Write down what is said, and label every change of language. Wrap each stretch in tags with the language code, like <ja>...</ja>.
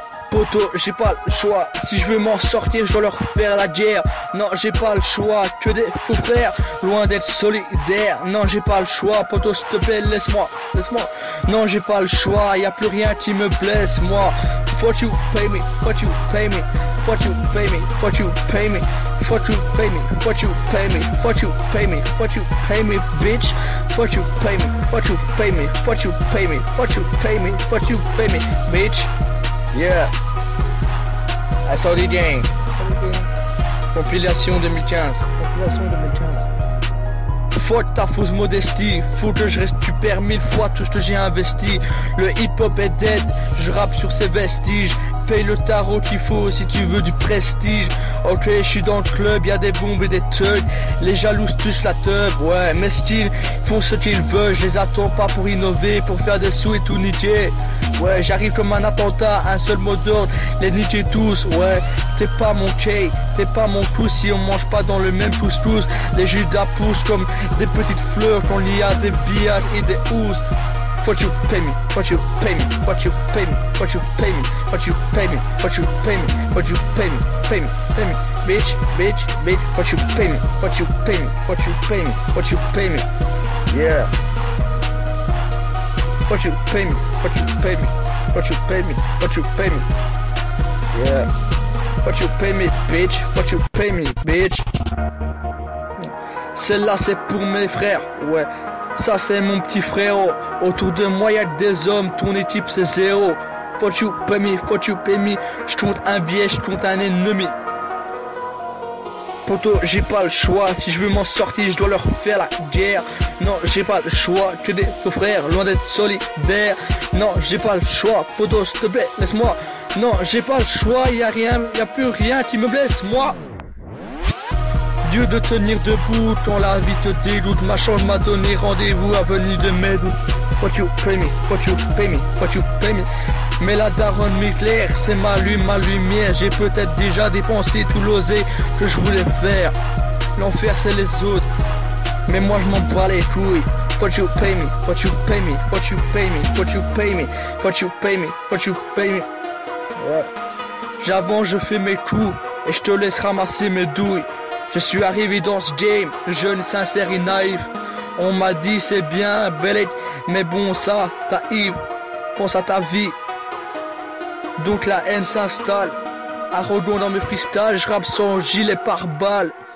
<fr>Poto, j'ai pas le choix. Si je veux m'en sortir, je dois leur faire la guerre. Non, j'ai pas le choix. Que des faux frères, loin d'être solidaires. Non, j'ai pas le choix. Poto, s'il te plaît, laisse-moi. Non, j'ai pas le choix. Y a plus rien qui me blesse, moi.</fr> <en>What you pay me, what you pay me, what you pay me, what you pay me, what you pay me, what you pay me, what you pay me, what you pay me, bitch. What you pay me, what you pay me, what you pay me, what you pay me, what you pay me, bitch. Yeah. I saw the gang. Compilation 2015.</en> <fr>Fuck ta fausse modestie, faut que je récupère 1000 fois tout ce que j'ai investi. Le hip hop est dead, je rappe sur ses vestiges. Paye le tarot qu'il faut si tu veux du prestige. Ok, je suis dans le club, y'a des bombes et des thugs. Les jaloux touchent la teub, ouais, mes styles font ce qu'ils veulent. Je les attends pas pour innover, pour faire des sous et tout niquer. Ouais, j'arrive comme un attentat, un seul mot d'ordre, les niquer tous, ouais. T'es pas mon K, t'es pas mon pouce si on mange pas dans le même pouce-pouce. Les Judas poussent comme des petites fleurs quand il y a des billages et des housses.</fr> <en>What you pay me, what you pay me, what you pay me, what you pay me, what you pay me, what you pay me, what you pay me, pay me, bitch, what you pay me, what you pay me, what you pay me, what you pay me, yeah. What you pay me, what you pay me, what you pay me, what you pay me, yeah. What you pay me, bitch, what you pay me, bitch.</en> <fr>Celle-là c'est pour mes frères, ouais. Ça c'est mon petit frérot. Autour de moi y'a que des hommes, ton équipe c'est zéro.</fr> <en>What you pay me, what you pay me.</en> <fr>J'compte un billet, j'compte un ennemi. Poto, j'ai pas le choix. Si je veux m'en sortir, je dois leur faire la guerre. Non, j'ai pas le choix. Que des faux frères, loin d'être solidaires. Non, j'ai pas le choix. Poto, s'il te plaît, laisse-moi. Non, j'ai pas le choix. Y'a plus rien qui me blesse, moi. Dieu de tenir debout quand la vie te dégoûte. Ma chance m'a donné rendez-vous à venir de mes doutes.</fr> <en>What you pay me, what you pay me, what you pay me.</en> <fr>Mais la daronne m'éclaire, c'est ma lumière. J'ai peut-être déjà dépensé tout l'osé que je voulais faire. L'enfer c'est les autres, mais moi je m'en bats les couilles.</fr> <en>What you pay me, what you pay me, what you pay me, what you pay me, what you pay me, what you pay me.</en> <fr>Ouais. J'avance, je fais mes coups et je te laisse ramasser mes douilles. Je suis arrivé dans ce game, jeune, sincère et naïf. On m'a dit c'est bien, belle, mais bon ça, t'arrive, pense à ta vie. Donc la haine s'installe, arrogant dans mes freestyles, je rappe sans gilet pare-balles.</fr>